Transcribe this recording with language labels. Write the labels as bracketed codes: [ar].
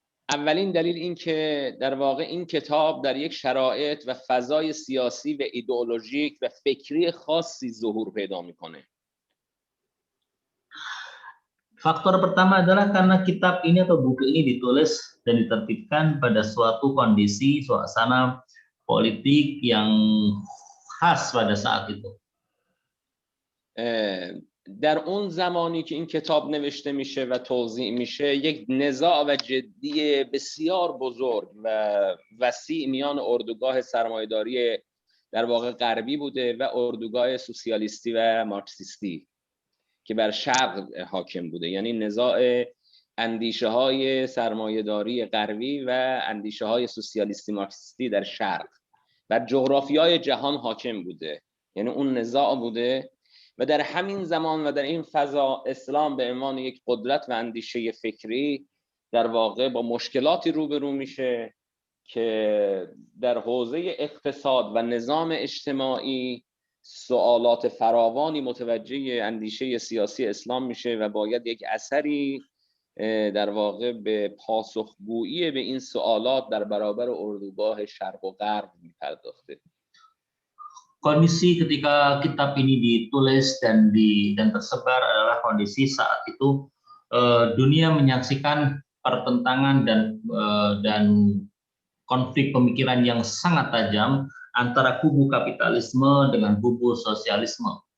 [fa] اولین دلیل این که در واقع این کتاب در یک شرایط و فضای سیاسی و ایدئولوژیک و فکری خاصی ظهور پیدا میکنه. [id] Faktor pertama adalah karena kitab ini atau buku ini ditulis dan ditertibkan pada suatu kondisi suasana politik yang khas pada saat itu. [fa] در اون زمانی که این کتاب نوشته میشه و توزیع میشه یک نزاع و جدی بسیار بزرگ و وسیع میان اردوگاه سرمایه‌داری در واقع غربی بوده و اردوگاه سوسیالیستی و مارکسیستی که بر شرق حاکم بوده، یعنی نزاع اندیشه های سرمایه‌داری غربی و اندیشه های سوسیالیستی مارکسیستی در شرق بر جغرافیای جهان حاکم بوده، یعنی اون نزاع بوده. و در همین زمان و در این فضا اسلام به عنوان یک قدرت و اندیشه فکری در واقع با مشکلاتی روبرو میشه که در حوزه اقتصاد و نظام اجتماعی سوالات فراوانی متوجه اندیشه سیاسی اسلام میشه و باید یک اثری در واقع به پاسخگویی به این سوالات در برابر اردوگاه شرق و غرب میپرداخته. [id] Kondisi ketika kitab ini ditulis dan tersebar adalah kondisi saat itu dunia menyaksikan pertentangan dan konflik pemikiran yang sangat tajam antara kubu kapitalisme dengan kubu sosialisme.